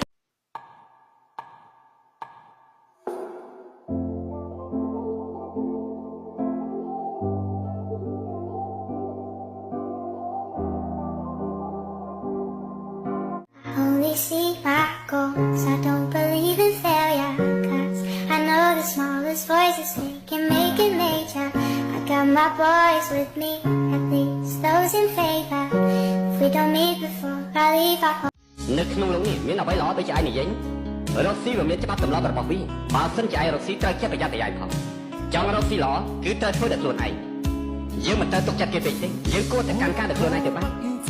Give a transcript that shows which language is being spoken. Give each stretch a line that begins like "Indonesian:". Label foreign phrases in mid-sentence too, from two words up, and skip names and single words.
English: Only see my goals, I don't believe in failure, 'cause I know the smallest voices they can make it major. I got my boys with me, at least those in favor. If we don't meet before I leave our home.
Khmer: នៅក្នុងលោកនេះមានអ្វីល្អដូចជាឯងនិយាយរកស៊ីវាមានច្បាប់ទម្លាប់របស់វាបើសិនជាឯងរកស៊ីត្រូវចេះប្រយ័ត្នប្រយែងផងចង់រកស៊ីល្អគឺត្រូវធ្វើដោយខ្លួនឯងយើងមិនត្រូវទុកចិត្តគេពេកទេយើងគួរតែកាន់ការដោយខ្លួនឯងទៅបាន